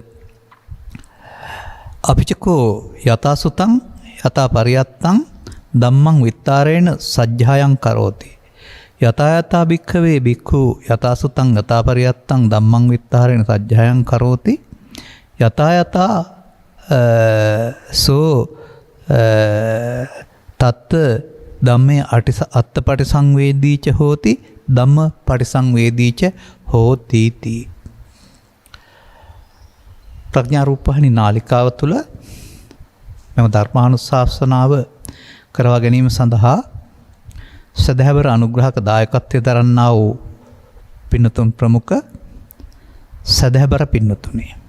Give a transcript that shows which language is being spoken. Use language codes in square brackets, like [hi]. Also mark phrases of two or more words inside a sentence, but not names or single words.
[pi] අපිචකෝ යතා සුතං යතා පරියත්තං ධම්මං විත්තාරේණ සජ්ජායං කරෝති යතා යතා භික්ඛවේ භික්ඛු යතා සුතං යතා පරියත්තං ධම්මං විත්තාරේණ සජ්ජායං කරෝති යතා යතා සෝ තත් ධම්මේ අත්තපටිසංවේදීච හෝති ධම්ම පටිසංවේදීච හෝති තී. [si] ප්‍රඥා රූපහානි නාලිකාව තුළ මෙම ධර්මානුශාසනාව කරවා ගැනීම සඳහා සදහැවර අනුග්‍රහක දායකත්වය දරන්නා වූ පින්නතුන් ප්‍රමුඛ සදහැවර පින්නතුනි,